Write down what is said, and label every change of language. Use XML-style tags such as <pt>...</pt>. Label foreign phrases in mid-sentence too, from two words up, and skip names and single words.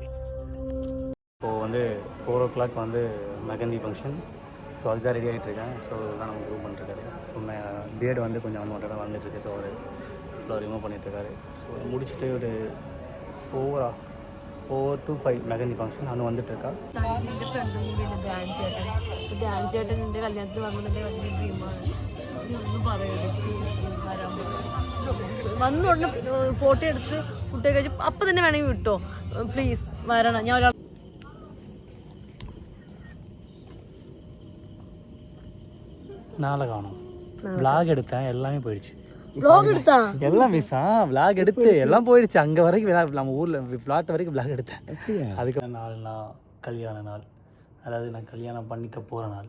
<ta>இப்போது வந்து 4 o'clock வந்து மெகந்தி ஃபங்க்ஷன். அதுதான் ரெடி ஆகிட்டுருக்கேன். இதுதான் நம்ம ரிமூவ் பண்ணிட்டுருக்காரு. பியர்டு வந்து கொஞ்சம் அன்வான்டாக வந்துட்டுருக்கு. அவர் ஃபுல்லாக ரிமூவ் பண்ணிட்டுருக்காரு. முடிச்சுட்டு ஒரு 4 to 5 மெகந்தி ஃபங்க்ஷன் அங்கே வந்துட்டுருக்கா.</ta> <ml>ഡാൻസ് ചേട്ടൻ എൻ്റെ കല്യാണത്തിന് വന്നതിൻ്റെ വലിയ ഡ്രീമാണ്. ഒന്നും പറയരുത്. വന്ന ഉടനെ ഫോട്ടോ എടുത്ത് ഫുഡ് കഴിച്ച് അപ്പം തന്നെ വേണമെങ്കിൽ വിട്ടോ. പ്ലീസ് വരണം. ഞാൻ ഒരാൾ</ml> <ta>நாளை காணும். விளாக் எடுத்தேன், எல்லாமே போயிடுச்சு. வ்ளாக் எடுத்தா எல்லாம் மிஸ்ஸா. விளாக் எடுத்து எல்லாம் போயிடுச்சு. அங்கே வரைக்கும் நம்ம ஊரில் ஃப்ளாட் வரைக்கும் விளாக் எடுத்தேன். அதுக்கு 4 நாள் கல்யாண நாள், அதாவது நான் கல்யாணம் பண்ணிக்க போகிற நாள்.</ta>